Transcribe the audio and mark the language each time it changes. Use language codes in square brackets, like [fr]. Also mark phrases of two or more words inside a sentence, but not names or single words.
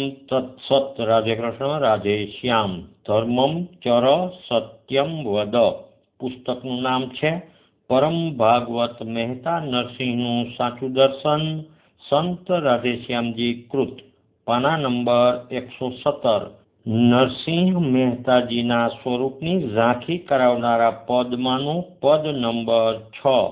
[sa] तत्सत् राधे कृष्ण राधे श्याम। धर्मम चर सत्यम वद [gu] पुस्तकનું નામ છે પરમ ભાગવત મહેતા નરસિંહનું સાચું દર્શન, સંત રાધેશ્યામજી કૃત, પાના નંબર 117। નરસિંહ મહેતાજીના સ્વરૂપની ઝાંખી કરાવનારા પદમાંનું પદ નંબર 6।